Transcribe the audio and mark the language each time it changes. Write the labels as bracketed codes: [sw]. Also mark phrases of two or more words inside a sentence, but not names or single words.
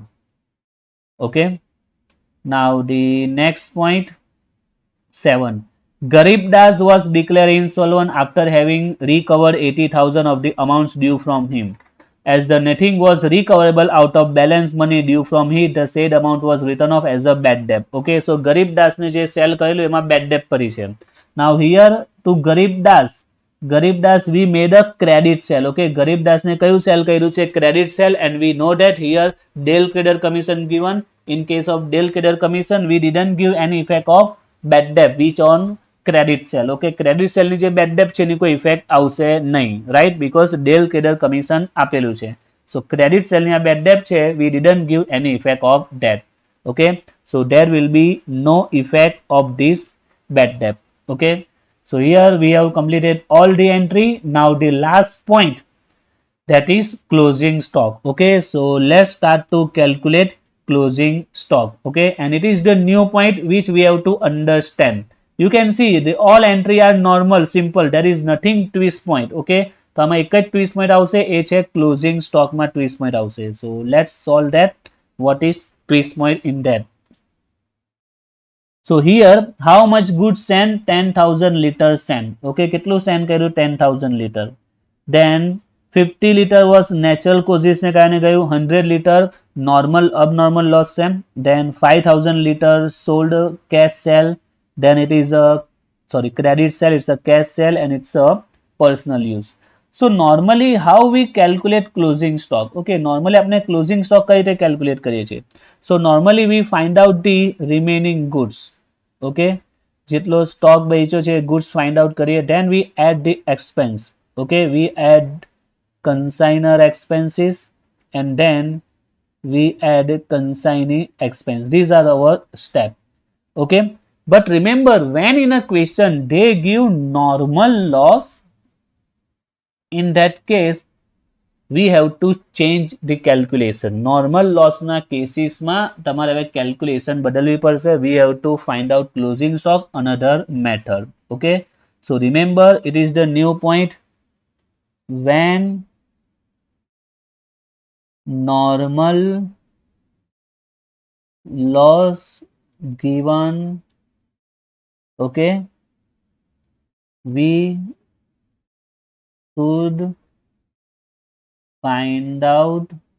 [en] Okay, now the next point 7. Garibdas was declared insolvent after having recovered 80,000 of the amounts due from him. As the nothing was recoverable out of balance money due from him, the said amount was written off as a bad debt. Okay, so [gu] Garibdas ને જે સેલ કરેલું એમાં [en] bad debt [gu] પડી છે. [en] Now here to Garibdas we made a credit sale. [gu] Okay, Garibdas ને કયું sell કર્યું છે? [en] Credit sale, and we know that here Dale Crader commission given. In case of Dale Crader commission, we didn't give any effect of bad debt which on credit sale. [gu] Okay, [en] credit sale [gu] ની જે [en] bad debt [gu] છે એની કોઈ effect આવશે નહીં, [en] right? Because Dale Crader commission [gu] આપેલું છે. [en] So credit sale [gu] ની આ [en] bad debt [gu] છે, [en] we didn't give any effect of that. Okay, so there will be no effect of this bad debt. Okay, so here we have completed all the entry. Now the last point, that is closing stock. Okay, so let's start to calculate closing stock. Okay, and it is the new point which we have to understand. You can see the all entry are normal, simple. There is nothing twist point. [gu] Okay, તો આમાં એક જ [en] twist point [gu] આવશે, એ છે [en] closing stock [gu] માં [en] twist point [gu] આવશે. [en] So let's solve that. What is twist point in that? So here how much goods sent? 10,000 liters sent. Okay, [gu] કેટલું send કર્યું? [en] 10,000 liter. Then 50 liter was natural causes [gu] ને કારણે ગયું. [en] 100 liter normal abnormal loss છે. Then 5,000 liter sold cash sale. Then it is a credit sale. It's a cash sale and it's a personal use. So normally how we calculate closing stock? [gu] Okay, normally આપણે [en] closing stock [gu] કઈ રીતે calculate કરીએ છીએ? [en] So normally we find out the remaining goods. [gu] Okay, જેટલો stock બેચ્યો છે [en] goods find out [gu] કરીએ. [en] Then we add the expense. Okay, we add consignor expenses and then we add consignee expense. These are our steps. Okay, but remember when in a question they give normal loss, in that case we have to change the calculation. Normal loss [gu] na cases ma તમારે હવે calculation બદલવી પડશે. [en] We have to find out closing stock another method. Okay, so remember it is the new point. When normal loss given Okay, we should find out